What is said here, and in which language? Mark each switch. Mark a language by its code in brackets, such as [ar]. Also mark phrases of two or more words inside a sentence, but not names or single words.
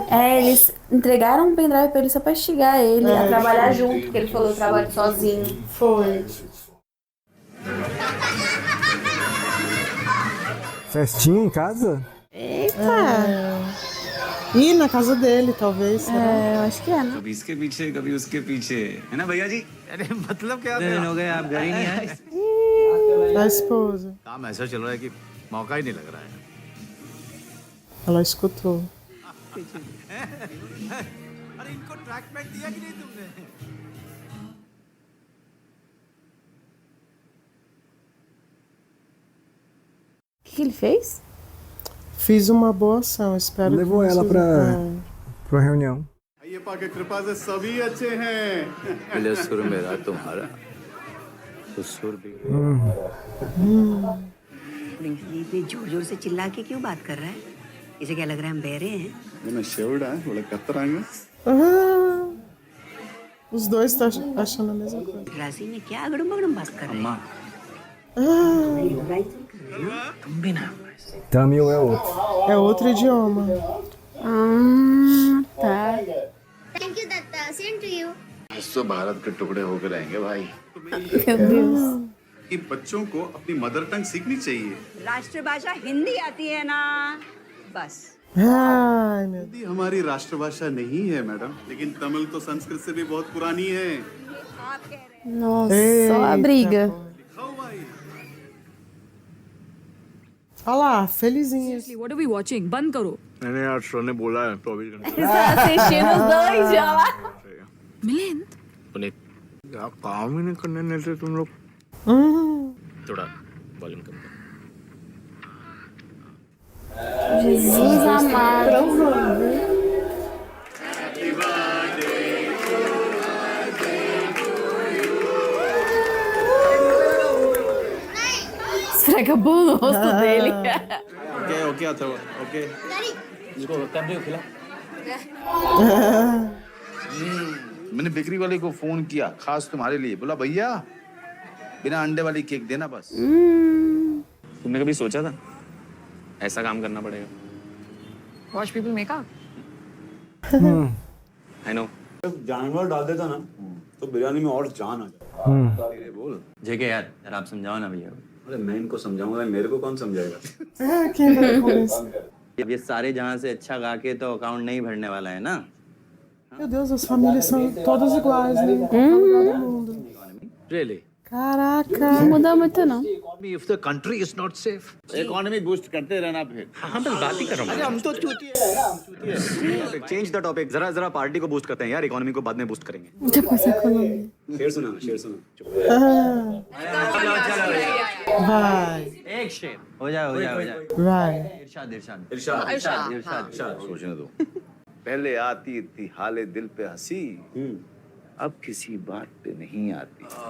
[pt] É, eles entregaram um pendrive pra ele só pra instigar ele a trabalhar junto, porque ele falou, eu trabalho sozinho. Foi. Festinha em casa? Eita! E na casa dele, talvez. Será? É, eu acho que é, né? [hi] कभी इसके पीछे कभी उसके पीछे है ना भैया जी. अरे मतलब क्या हो गया आप घर ही नहीं आए? [pt] Da esposa. [hi] काम ऐसा चल रहा है कि मौका ही नहीं लग रहा है. [pt] Ela escutou. [hi] अरे इनको [en] track pad [hi] दिया कि नहीं तुमने? [pt] O que ele fez? Fiz uma boa ação, espero Levou que ela vocês- pra reunião. [hi] अय्यप्पा के कृपा से सभी अच्छे हैं. पहले सुर मेरा तुम्हारा तो सुर भी. ये जोर से चिल्ला के क्यों बात कर रहा है? इसे क्या लग रहा है हम बहरे हैं? मैं शेवड़ा थोड़ा कतरांगे. [pt] Os dois estão achando a mesma coisa. [hi] राशि ने क्या अगड़म बगड़म बात कर रहे हैं? तुम भी ना [pt] Tamil é outro. É outro idioma. Tá. [en] Thank you, Datta. Same to you. [hi] तो भारत के टुकड़े होकर रहेंगे भाई। [pt] Meu Deus. [hi] कि बच्चों को अपनी [en] mother tongue [hi] सीखनी चाहिए। राष्ट्रभाषा हिंदी आती है ना, बस। [pt] Ai, meu [hi] हिंदी हमारी राष्ट्रभाषा नहीं है मैडम, लेकिन तमिल तो संस्कृत से भी बहुत पुरानी है। [pt] Nossa, só a briga. Olha lá, felizinhos. [en] What are we watching? [hi] बंद करो. मैंने यार सर ने बोला है 24 घंटे। [pt] Está assistindo os dois já lá. [hi] मिलिंद. पुनीत यार काम ही नहीं करने देते तुम लोग। थोड़ा वॉल्यूम कम कर। [pt] Jesus amado. Esfrega a mão no rosto dele. [hi] ओके अथर्व ओके इसको कैमरे को खिला। मैंने बेकरी वाले को फोन किया खास तुम्हारे लिए, बोला भैया बिना अंडे वाली केक देना बस। तुमने कभी सोचा था ऐसा काम करना पड़ेगा? [en] Watch people make up. I know. [hi] जब जानवर डाल देता ना तो बिरयानी में और जान आ जाती। बोल जेके यार आप समझाओ ना भैया। अरे मैं इनको समझाऊंगा, मेरे को कौन समझाएगा? [pt] Quem vai começar? [hi] अब ये सारे जहाँ से अच्छा गा के तो अकाउंट नहीं भरने वाला है ना। [pt] Meu Deus, as famílias são todas iguais, né? Todo mundo. [en] Really? [pt] Caraca. Não muda muito não. [en] If the country is not safe. [hi] इकोनॉमी बूस्ट करते रहना फिर। हाँ बस बात ही कर रहा हूँ। हम तो चूतिए। [en] change the topic, [hi] जरा पार्टी को बूस्ट करते हैं यार, इकोनॉमी को बाद में बूस्ट करेंगे। [pt] Depois a economia. [hi] शेर सुना, शेर सुना। [pt] Vai, [hi] एक शेर हो जाए। [pt] vai. [hi] इरशाद। सोचने दो। पहले आती थी हाले दिल पे हंसी, अब किसी बात पे नहीं आती।